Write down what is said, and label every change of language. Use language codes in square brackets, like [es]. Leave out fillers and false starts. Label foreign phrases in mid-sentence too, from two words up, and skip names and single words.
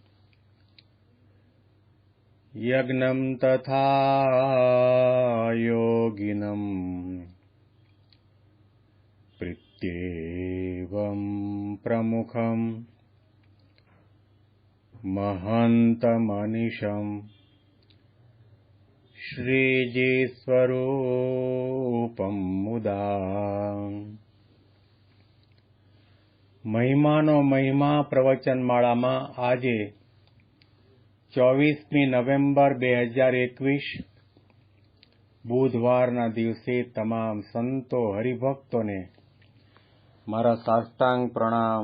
[sa] यज्ञं तथा योगिनं प्रीत्येवं प्रमुखं महन्तमनिशम् श्रीजीस्वरूपं मुदा [gu] મહિમાનો મહિમા પ્રવચનમાળામાં આજે 24મી નવેમ્બર 2021 બુધવારના દિવસે તમામ સંતો હરિભક્તોને મારા સાષ્ટાંગ પ્રણામ.